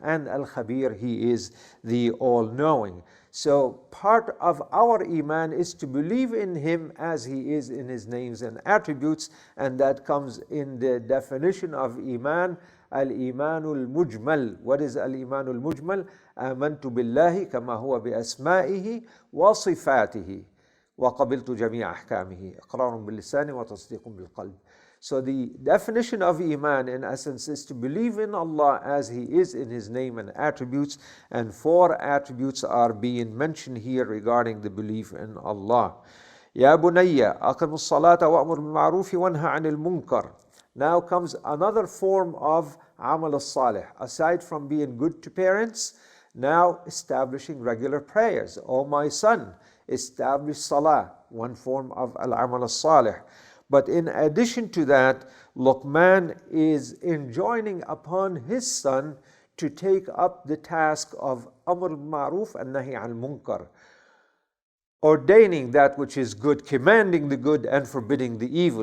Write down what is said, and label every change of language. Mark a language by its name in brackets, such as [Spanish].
[English] And Al-Khabir, He is the all-knowing. So part of our Iman is to believe in Him as He is in His names and attributes, and that comes in the definition of Iman, [Arabic] الإيمان المجمل. [English] What is [Arabic] الإيمان المجمل? آمنت بالله كما هو بأسمائه وصفاته وقبلت جميع أحكامه إقرار باللسان وتصديق بالقلب. [English] So the definition of Iman in essence is to believe in Allah as He is in His name and attributes, and 4 attributes are being mentioned here regarding the belief in Allah. [Arabic] يا بني أقم الصلاة وأمر بالمعروف وانهى عن المنكر. [English] Now comes another form of amal al-salih. Aside from being good to parents, now establishing regular prayers. O my son, establish salah, one form of al-amal al-salih. But in addition to that, Luqman is enjoining upon his son to take up the task of amr al-ma'ruf and nahi al-munkar, ordaining that which is good, commanding the good and forbidding the evil.